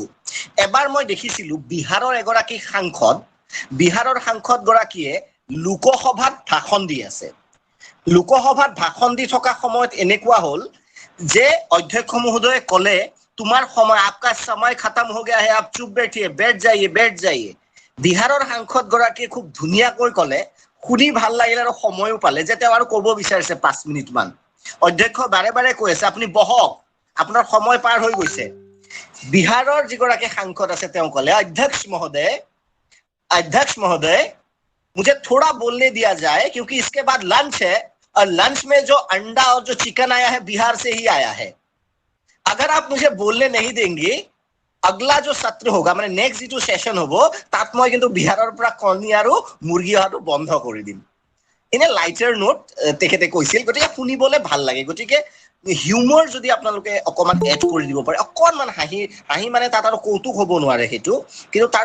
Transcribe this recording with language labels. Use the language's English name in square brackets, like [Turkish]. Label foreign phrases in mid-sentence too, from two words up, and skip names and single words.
[Assamese] এবাৰ মই দেখিছিলো বিহাৰৰ এগৰাকী সাংসদ, বিহাৰৰ সাংসদ গৰাকীয়ে লোকসভাত ভাষণ দি আছে। লোকসভাত ভাষণ দি থকা সময়ত এনেকুৱা হ'ল যে অধ্যক্ষ মহোদয়ে ক'লে তোমাৰ সময়, [Hindi] आपका समय खतम हो गया है, आप चुप बैठिए, बैठ जाइए, बैठ जाइए। [Assamese] বিহাৰৰ সাংসদ গৰাকীয়ে খুব ধুনীয়াকৈ ক'লে, শুনি ভাল লাগিল আৰু সময়ো পালে যে তেওঁ আৰু ক'ব বিচাৰিছে 5 মিনিট মান। অধ্যক্ষ বাৰে বাৰে কৈ আছে আপুনি বহক, আপোনাৰ সময় পাৰ হৈ গৈছে। বিহাৰৰ যিগৰাকী সাংসদ আছে তেওঁ ক'লে, [Hindi] अध्यक्ष महोदय मुझे थोड़ा बोलने दिया जाए क्योंकि इसके बाद लंच है, और लंच में जो अंडा और जो चिकन आया है बिहार से ही आया है। अगर आप मुझे बोलने नहीं देंगे, अगला जो सत्र होगा [Assamese] মানে নেক্সট যিটো সেশন হ'ব তাত মই কিন্তু বিহাৰৰ পৰা কণী আৰু মুৰ্গী অহাটো বন্ধ কৰি দিম। [English] in a lighter note [Assamese] তেখেতে কৈছিল, গতিকে শুনিবলৈ ভাল লাগে। গতিকে হিউমৰ যদি আপোনালোকে অকমান এড কৰি দিব পাৰে অকমান হাঁহি মানে তাত আৰু কৌতুক হ'ব নোৱাৰে সেইটো কিন্তু তাৰ